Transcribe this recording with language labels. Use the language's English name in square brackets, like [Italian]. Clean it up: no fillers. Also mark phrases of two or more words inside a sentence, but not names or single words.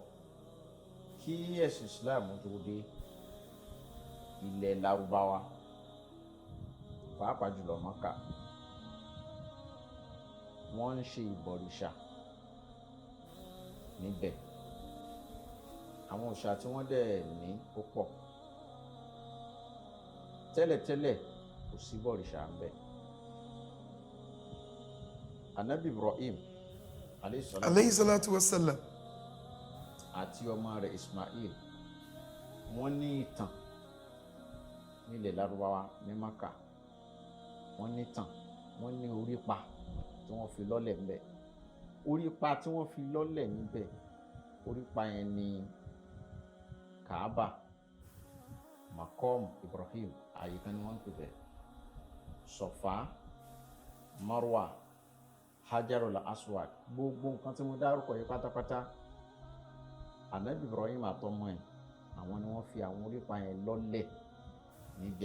[Yoruba] Kí ẹ̀sìn Islam tó dé ilẹ̀ Lárúbáwá pàápàá jùlọ Mákà, wọ́n ń ṣe ìbọ̀rìṣà níbẹ̀. Àwọn òòṣà tí wọ́n dẹ̀ ní ó pọ̀. Tẹ́lẹ̀tẹ́lẹ̀ kò sí bọ̀rìṣà ń bẹ̀. Ànábì Ibrahim [Arabic] عليه الصلاة والسلام [Yoruba] àti ọmọ rẹ̀ Ismail wọ́n ní ìtàn nílẹ̀ Lárúbáwá ní Mákà. Wọ́n ní ìtàn, wọ́n ní orípa tí wọ́n fi lọ́lẹ̀ níbẹ̀. Orípa tí wọ́n fi lọ́lẹ̀ níbẹ̀, orípa yẹn ni Kaaba, Maqam Ibrahim, àyè kan ni wọ́n ń pè bẹ́ẹ̀, Sọ̀fà, Marwa, Hajarul Aswad, gbogbo nǹkan tí mo dárúkọ yìí pátápátá Ànábì Ibrahim àtọmọ ẹ̀ àwọn ni wọ́n fi àwọn orípa yẹn lọ́lẹ̀ níbẹ̀.